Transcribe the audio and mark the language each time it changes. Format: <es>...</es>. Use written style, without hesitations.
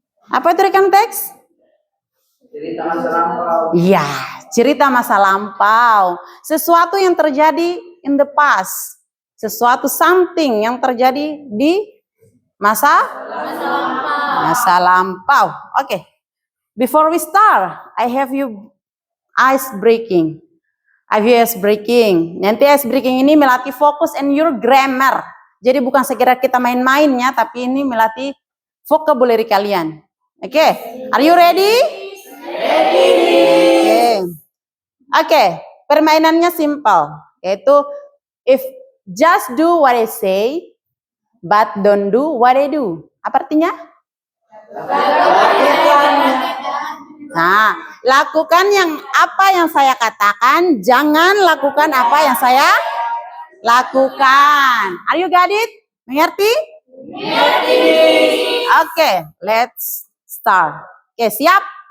<id>Apa itu recount text? Cerita masa lampau. Iya, cerita masa lampau. Sesuatu yang terjadi</id> <en>in the past.</en> <id>Sesuatu</id> <en>something</en> <id>yang terjadi di masa lampau. Oke.</id> <en>Before we start, I have you ice breaking.</en> <id>Ice breaking. Nanti ice breaking ini melatih fokus</id> <en>and your grammar.</en> <id>Jadi bukan sekedar kita main-mainnya, tapi ini melatih vocabulary kalian.</id> <en>Oke. Are you ready?</en> <id>Oke. Permainannya simple. Yaitu</id> <en>if just do what I say, but don't do what I do.</en> <id>Apa artinya? Nah, lakukan apa yang saya katakan, jangan lakukan apa yang saya lakukan.</id> <en>Are you got it?</en> <id>Mengerti? Mengerti.</id> <en>Oke, let's start. Oke,</en> <id>siap?</id>